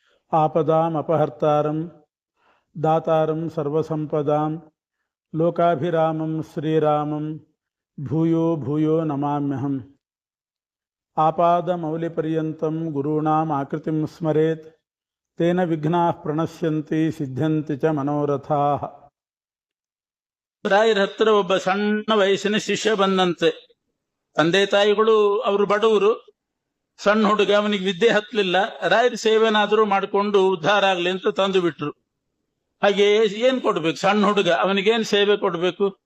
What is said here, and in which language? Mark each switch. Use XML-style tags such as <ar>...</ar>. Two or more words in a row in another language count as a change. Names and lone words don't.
<sa>आपदाम् अपहर्तारं दातारं सर्वसंपदां लोकाभिरामं श्रीरामं भूयो भूयो नमाम्यहम्। आपादमौलिपर्यन्तं गुरूणाम् आकृतिं स्मरेत् तेन विघ्नाः प्रणश्यन्ति सिद्ध्यन्ति च मनोरथाः।</sa> <kn>ರಾಯರ ಹತ್ರ ಒಬ್ಬ ಸಣ್ಣ ವಯಸ್ಸಿನ ಶಿಷ್ಯ ಬಂದಂತೆ. ತಂದೆ ತಾಯಿಗಳು ಅವರು ಬಡವರು, ಸಣ್ಣ ಹುಡುಗ, ಅವನಿಗೆ ವಿದ್ಯೆ ಹತ್ತಲಿಲ್ಲ. ರಾಯರ ಸೇವೆನಾದ್ರೂ ಮಾಡಿಕೊಂಡು ಉದ್ಧಾರ ಆಗ್ಲಿ ಅಂತ ತಂದು ಬಿಟ್ರು. ಹಾಗೆ ಏನ್ ಕೊಡ್ಬೇಕು? ಸಣ್ಣ ಹುಡುಗ, ಅವನಿಗೇನ್ ಸೇವೆ ಕೊಡ್ಬೇಕು?</kn>